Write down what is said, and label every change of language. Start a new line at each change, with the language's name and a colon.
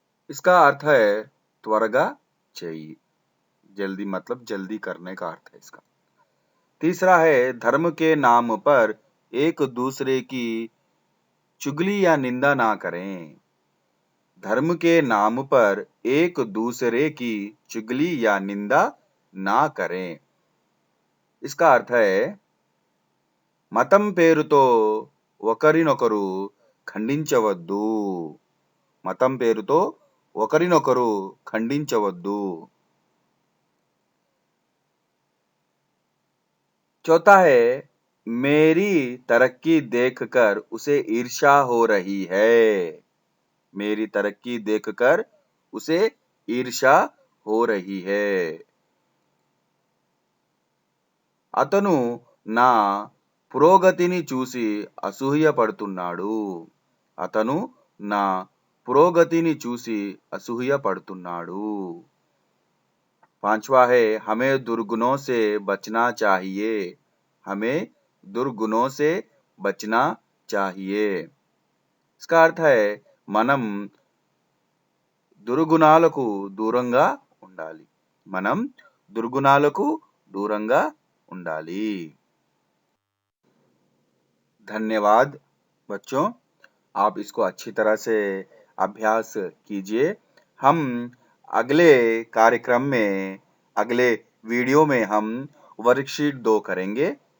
Hindi: इसका अर्थ है त्वरगा चाहिए, जल्दी, मतलब जल्दी करने का अर्थ है इसका। तीसरा है धर्म के नाम पर एक दूसरे की चुगली या निंदा ना करें, धर्म के नाम पर एक दूसरे की चुगली या निंदा ना करें। इसका अर्थ है
Telugu: మతం పేరుతో ఒకరినొకరు ఖండించవద్దు, మతం పేరుతో ఒకరినొకరు ఖండించవద్దు।
Hindi: चौथा है मेरी तरक्की देखकर उसे ईर्ष्या हो रही है, मेरी तरक्की देखकर उसे ईर्ष्या हो रही है।
Telugu: అతను నా పురోగతిని చూసి అసూయపడుతున్నాడు, అతను నా పురోగతిని చూసి అసూయపడుతున్నాడు।
Hindi: पांचवा है हमें दुर्गुणों से बचना चाहिए, हमें दुर्गुणों से बचना चाहिए। इसका अर्थ है
Telugu: మనం దుర్గుణాలకు దూరంగా ఉండాలి, మనం దుర్గుణాలకు దూరంగా ఉండాలి।
Hindi: धन्यवाद बच्चों, आप इसको अच्छी तरह से अभ्यास कीजिए। हम अगले कार्यक्रम में, अगले वीडियो में हम वर्कशीट 2 करेंगे।